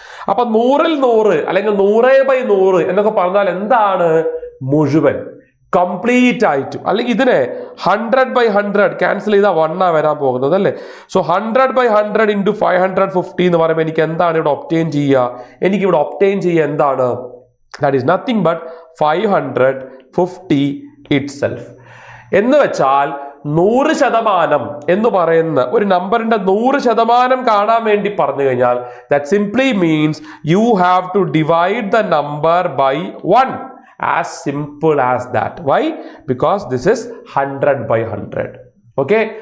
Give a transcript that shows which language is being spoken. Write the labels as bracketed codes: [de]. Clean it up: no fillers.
[ml] അപ്പൊ 100ൽ 100 അല്ലെങ്കിൽ 100/100 എന്നൊക്കെ പറഞ്ഞാൽ എന്താണ്? മുഴുവൻ, കംപ്ലീറ്റ് ആയിട്ടും. അല്ലെങ്കിൽ ഇതിനെ 100/100 ക്യാൻസൽ ചെയ്താൽ 1 വരാൻ പോകുന്നത് അല്ലേ. സോ 100/100 × 550 എന്ന് പറയുമ്പോൾ എനിക്ക് എന്താണ് ഇവിടെ ഒബ്റ്റെയിൻ ചെയ്യുക? എനിക്കിവിടെ ഒബ്റ്റെയിൻ ചെയ്യുക എന്താണ്? [en] That is nothing but 550 itself. [ml] എന്ന് വെച്ചാൽ 100% എന്ന് പറയുന്ന ഒരു നമ്പറിന്റെ 100% കാണാൻ വേണ്ടി പറഞ്ഞു കഴിഞ്ഞാൽ [en] that simply means you have to divide the number by 1. As simple as that. Why? Because this is 100/100. Okay.